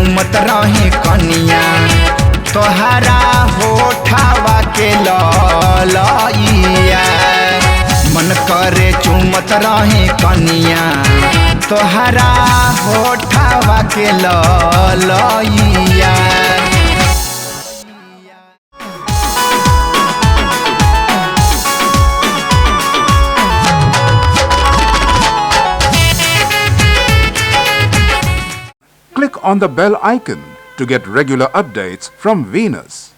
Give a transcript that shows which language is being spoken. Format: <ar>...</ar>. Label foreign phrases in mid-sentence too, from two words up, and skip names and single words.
<bho>चूमत रही कनिया तोहरा होठावा के ललैया मन करे चूमत रही कनिया तोहरा होठावा के ललैया।</bho> <en>Click on the bell icon to get regular updates from Venus.</en>